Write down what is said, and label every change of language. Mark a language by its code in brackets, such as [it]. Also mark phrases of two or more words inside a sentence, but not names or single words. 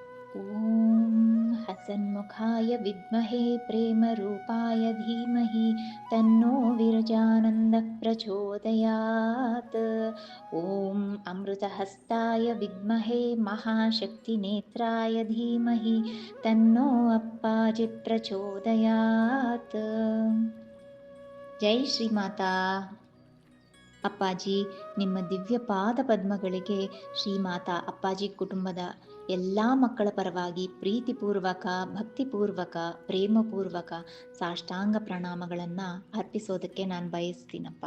[sa] ॐ हसन्मुखाय विद्महे प्रेमरूपाय धीमहि तन्नो विरजानन्दः प्रचोदयात्। ॐ अमृतहस्ताय विद्महे महाशक्तिनेत्राय धीमहि तन्नो अप्पाजि प्रचोदयात्। [kn] ಜೈ ಶ್ರೀಮಾತಾ. ಅಪ್ಪಾಜಿ, ನಿಮ್ಮ ದಿವ್ಯ ಪಾದ ಪದ್ಮಗಳಿಗೆ ಶ್ರೀಮಾತಾ ಅಪ್ಪಾಜಿ ಕುಟುಂಬದ ಎಲ್ಲ ಮಕ್ಕಳ ಪರವಾಗಿ ಪ್ರೀತಿಪೂರ್ವಕ, ಭಕ್ತಿಪೂರ್ವಕ, ಪ್ರೇಮಪೂರ್ವಕ ಸಾಷ್ಟಾಂಗ ಪ್ರಣಾಮಗಳನ್ನು ಅರ್ಪಿಸೋದಕ್ಕೆ ನಾನು ಬಯಸ್ತೀನಪ್ಪ.